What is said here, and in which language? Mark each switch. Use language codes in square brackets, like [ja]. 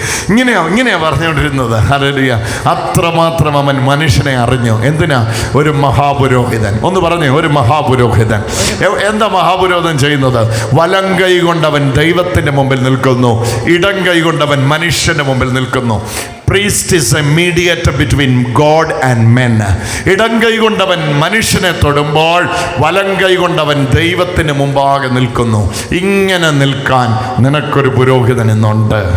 [ml] ഇങ്ങനെയാ പറഞ്ഞുകൊണ്ടിരുന്നത്. ഹല്ലേലൂയ. അത്രമാത്രം അവൻ മനുഷ്യനെ അറിഞ്ഞു. എന്തിനാ? ഒരു മഹാപുരോഹിതൻ. ഒന്ന് പറഞ്ഞേ, ഒരു മഹാപുരോഹിതൻ. എന്താ മഹാപുരോഹിതൻ ചെയ്യുന്നത്? വലം കൈ കൊണ്ടവൻ ദൈവത്തിന്റെ മുമ്പിൽ നിൽക്കുന്നു, ഇടം കൈ കൊണ്ടവൻ മനുഷ്യന്റെ മുമ്പിൽ നിൽക്കുന്നു. [en] Priest is a mediator between God and men. [ml] ഇടം കൈ കൊണ്ടവൻ മനുഷ്യനെ തൊടുമ്പോൾ വലം കൈ കൊണ്ടവൻ ദൈവത്തിന് മുമ്പാകെ നിൽക്കുന്നു. ഇങ്ങനെ നിൽക്കാൻ നിനക്കൊരു പുരോഹിതൻ ഇന്നുണ്ട്.